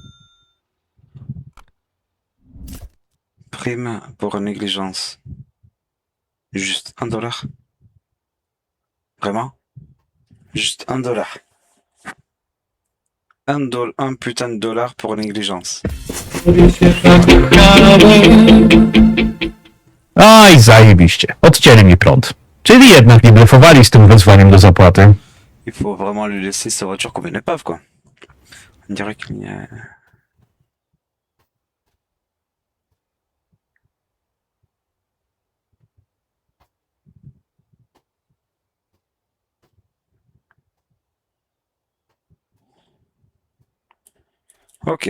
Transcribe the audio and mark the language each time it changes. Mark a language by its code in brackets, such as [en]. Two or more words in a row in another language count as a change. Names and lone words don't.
[fr] Prime pour négligence. Juste $1. Vraiment? Juste $1. Un putain de dollar pour négligence. [pl] Aj, zajebiście. Odcięli mi prąd. Czyli jednak nie blefowali z tym wezwaniem do zapłaty. [fr] Il faut vraiment lui laisser sa voiture comme une épave, quoi. On dirait qu'il y a... Ok.